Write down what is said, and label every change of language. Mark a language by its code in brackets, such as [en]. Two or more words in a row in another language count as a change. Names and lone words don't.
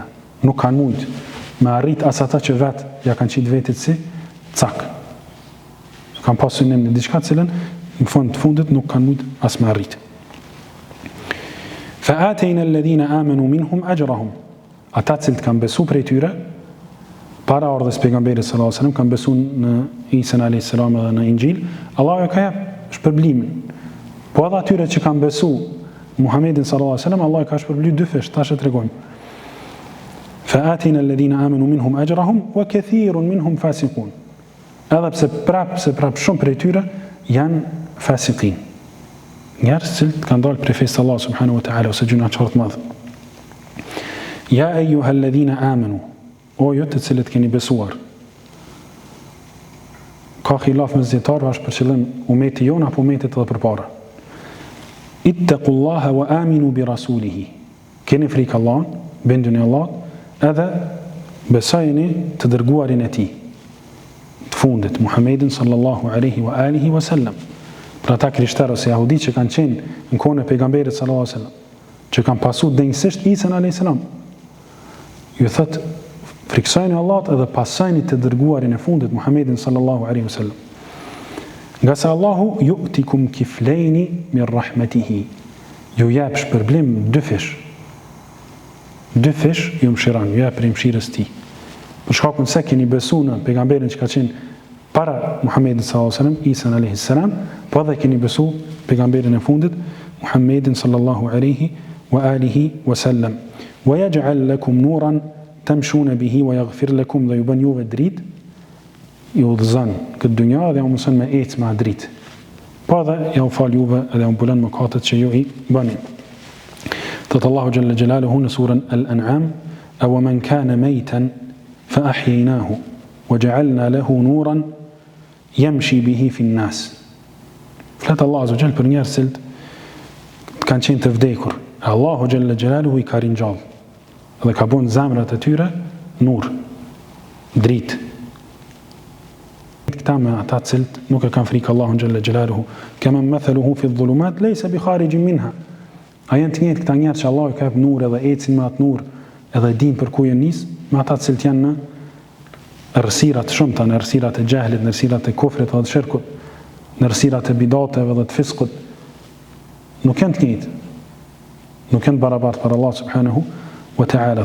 [sq] Nuk kanë mujt me arrit as ata që vetë ja kanë qitë vetit si cak. Kanë pasur synim në diçka cilën në fund të fundit nuk kanë mujt as me arrit. [ar] فآتينا الذين آمنوا منهم أجرهم. [sq] Ata cilët kanë besu prej tyre para ardhes pejgamberit [ar] صلى الله عليه وسلم, [sq] kanë besu në Isa [ar] عليه السلام [sq] dhe në Injil, Allah ja ka jap shpërblimin. Po edhe atyre që kanë besu Muhammedin [ar] صلى الله عليه وسلم, [sq] Allah ka shpërbly dy fesh, tash e tregojmë. [ar] فآتينا الذين آمنوا منهم أجرهم وكثير منهم فاسقون. [sq] Edhe pse prap shumë prej tyre janë fasiqin. Njerëz që kanë dalë prej fesë Allah [ar] سبحانه وتعالى [sq] ose gjunaqar të madh. [ar] يا أيها الذين آمنوا, [sq] o ju të cilët keni besuar. Ka khilaf mesdietarëve është për qëllim umeti jon apo umetet edhe përpara. [ar] اتقوا الله وآمنوا برسوله. [sq] Keni frikë Allahun, binduni Allahut, edhe besojeni të dërguarin e tij të fundit, Muhammedin [ar] صلى الله عليه وآله وسلم. [sq] Për ata krishterë ose jahudi që kanë qenë në kohën e pejgamberit [ar] صلى الله عليه وسلم, [sq] që kanë pasur denjësisht Isa [ar] عليه السلام, [sq] ju thot friksojeni Allahut edhe pasojeni të dërguarin e fundit, Muhammedin [ar] صلى الله عليه وسلم. [sq] Nga se Allahu [ar] يؤتكم كفلين من رحمته. [sq] Ju jep shpërblim dy fish. Dy fish ju mshiran, ju jep prej mshirës ti. Për shkakun se keni besu në pejgamberin që ka qenë para Muhammedin [ar] صلى الله عليه وسلم, [sq] Isa [ar] عليه السلام, [sq] po edhe keni besu pejgamberin e fundit, Muhammedin [ar] صلى الله عليه وآله وسلم. ويجعل لكم نورا تمشون به ويغفر لكم, [sq] dhe ju bën juve dritë, ju udhëzon këtë dynja dhe ju mëson me ecë me dritë. Po edhe ja u fal juve edhe u mbulon mëkatet që ju I bëni. Thot Allahu [ar] جل جلاله [sq] në surën Al-An'am, [ar] أو من كان ميتا فأحييناه وجعلنا له نورا يمشي به في الناس. [sq] Flet Allahu [ar] عز وجل [sq] për njerëz që kanë qenë të vdekur. Allahu [ar] جل جلاله [sq] I ka ringjall dhe ka bën zemrat e tyre nur, dritë. Këta me ata cilët nuk e kanë frikë Allahun [ar] جل جلاله, كمن مثله في الظلمات ليس بخارج منها. [sq] A janë të njëjtë këta njerëz që Allahu ka jep nur edhe ecin me atë nur, edhe din për ku janë nis, me ata cilët janë në errësira të shumta, në errësirat e xehlit, në errësirat e kufrit dhe shirkut, në errësirat e bidateve dhe të fiskut. Nuk janë të njëjtë. Nuk janë barabartë për Allah [ar] سبحانه وتعالى.